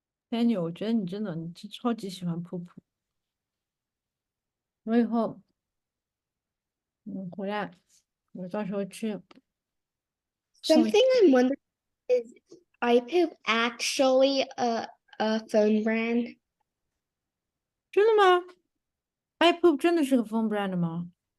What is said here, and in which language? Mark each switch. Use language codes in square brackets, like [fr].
[zh] Daniel，我觉得你真的超级喜欢噗噗。我以后，回来，我到时候去送 [en] Something I'm wondering is iPoop actually a phone brand? [zh] 真的吗？iPoop 真的是个 [en] phone brand [zh] 吗？